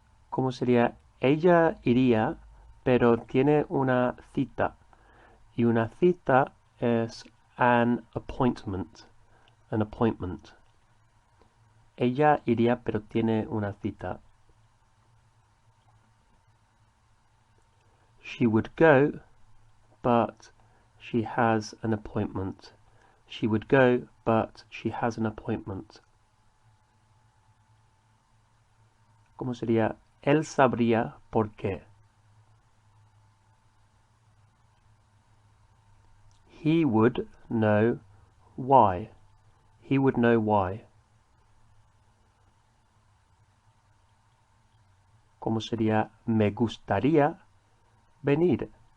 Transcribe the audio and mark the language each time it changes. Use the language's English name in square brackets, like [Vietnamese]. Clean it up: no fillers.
[Spanish] ¿Cómo sería ella iría, pero tiene una cita? Y una cita es [English] an appointment. An appointment. [Spanish] Ella iría, pero tiene una cita. [English] She would go, but she has an appointment. She would go, but she has an appointment. [Spanish] ¿Cómo sería? Él sabría por qué. [English] He would know why. He would know why. [Spanish] ¿Cómo sería me gustaría venir?